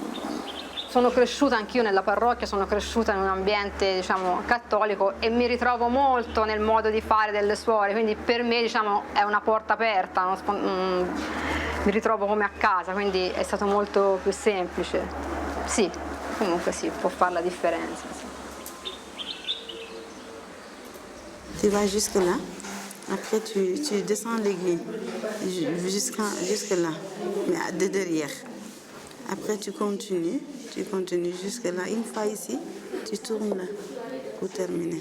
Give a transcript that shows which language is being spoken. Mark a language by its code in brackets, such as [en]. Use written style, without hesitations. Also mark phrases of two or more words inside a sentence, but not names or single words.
[it] Sono cresciuta anch'io nella parrocchia, sono cresciuta in un ambiente, diciamo, cattolico e mi ritrovo molto nel modo di fare delle suore, quindi per me, diciamo, è una porta aperta, mi ritrovo come a casa, quindi è stato molto più semplice. Sì, comunque sì, può fare la differenza. Sì. [fr] Tu vas jusque là, après tu descends l'aiguille jusque là, mais de derrière. Après tu continues jusque là. Une fois ici, tu tournes là pour terminer.